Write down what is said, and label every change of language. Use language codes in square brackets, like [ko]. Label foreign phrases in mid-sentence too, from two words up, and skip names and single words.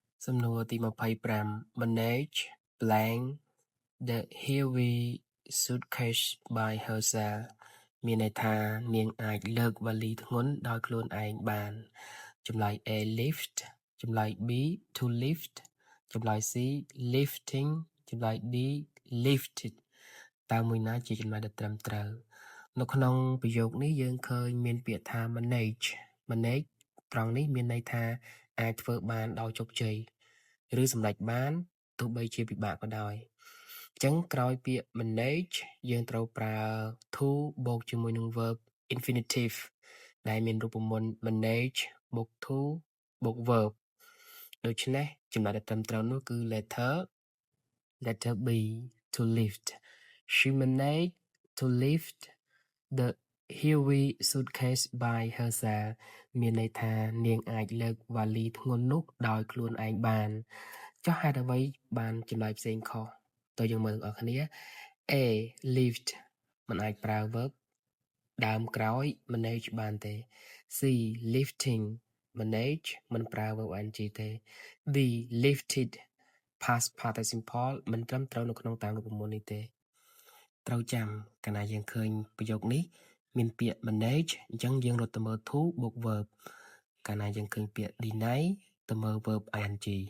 [km] សំណួរទី25 [en] Manage blank the heavy suitcase by herself [km] មានន័យថានាងអាចលើកវ៉ាលីធ្ងន់ដោយខ្លួនឯងបានចម្លើយ [en] A lift [km] ចម្លើយ [en] B to lift [km] ចម្លើយ [en] C lifting [km] ចម្លើយ [en] D lifted [km] តើមួយណាជាចម្លើយដែលត្រឹមត្រូវនៅក្នុងប្រយោគនេះយើង ឃើញមានពាក្យថា manage ត្រង់នេះមានន័យថាអាចធ្វើបានដោយជោគជ័យឬសម្រេចបានទោះបីជាពិបាកក៏ដោយអញ្ចឹងក្រោយពាក្យ manage យើងត្រូវប្រើ to បូកជាមួយនឹង [en] verb infinitive [km] ដែលមានរូបមន្ត manage បូក to បូក verb ដូច្នេះចំណុចដែលត្រឹមត្រូវនោះគឺ [en] letter B to lift she managed to lift the heavy suitcase by herself [km] មានន័យថានាងអាចលើកវ៉ាលីធ្ងន់នោះដោយខ្លួនឯងបានចុះហេតុអ្វី បានចម្លើយផ្សេងខុសតើយើងមើលទាំងអស់គ្នា [en] A lift [km] មិនអាចប្រើ verb ដើមក្រោយ manage បានទេ [en] C lifting manage [km] មិនប្រើ [en] verb ing [km] ទេ [en] D lifted past participle [km] មិនត្រឹមត្រូវនៅក្នុងតាមរូបមន្តនេះទេត្រូវចាំកាលណាយើងឃើញប្រយោគនេះមានពាក្យ manage អញ្ចឹងយើងរត់ទៅមើល to បូក verb កាលណាយើងឃើញពាក្យ deny ទៅមើល [en] verb ing